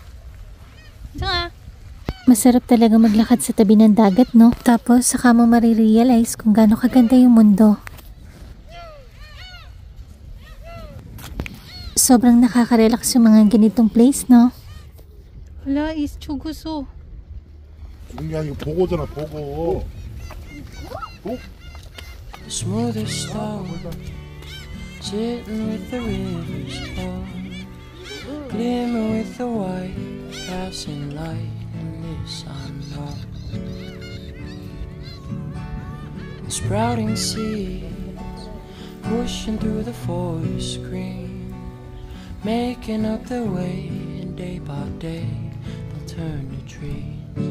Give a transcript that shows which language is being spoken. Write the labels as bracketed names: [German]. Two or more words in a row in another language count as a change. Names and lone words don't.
[Filipino] Masarap talaga maglakad sa tabi ng dagat, no? Tapos saka mo marirealize kung gaano kaganda yung mundo. Sobrang nakaka-relax yung mga ganitong place, no? Wala, is chuguso. [Korean] 죽은 게 아니고 보고잖아, 보고. 어? [English] The smoothest stone, sitting with the river's flow, glimmer with the white, passing light in this unknown. Sprouting seeds, pushing through the forest green, making up their way, and day by day they'll turn to trees.